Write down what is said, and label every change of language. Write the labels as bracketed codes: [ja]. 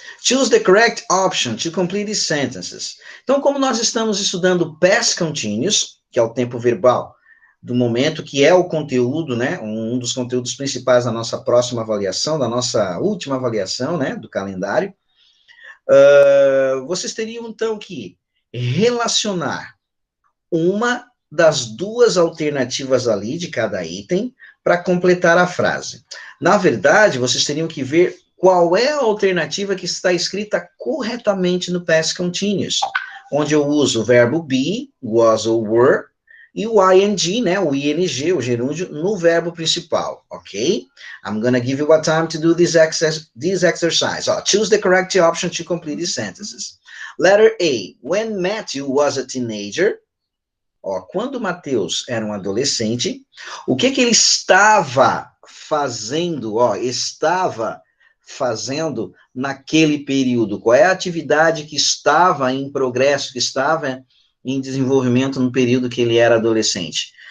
[en] Choose the correct option to complete these sentences. [pt] Então, como nós estamos estudando past continuous, que é o tempo verbal do momento, que é o conteúdo, né, um dos conteúdos principais da nossa próxima avaliação, da nossa última avaliação, né, do calendário, vocês teriam, então, que relacionar uma das duas alternativas ali de cada item para completar a frase. Na verdade, vocês teriam que ver qual é a alternativa que está escrita corretamente no past continuous, onde eu uso o verbo be, was ou were, e o ing, né, o ing, o gerúndio, no verbo principal, ok? [en] I'm gonna give you a time to do this exercise. Choose the correct option to complete these sentences. Letter A, when Matthew was a teenager, [pt] quando Mateus era um adolescente, o que ele estava fazendo, estava fazendo naquele período? Qual é a atividade que estava em progresso, que estava em desenvolvimento no período que ele era adolescente?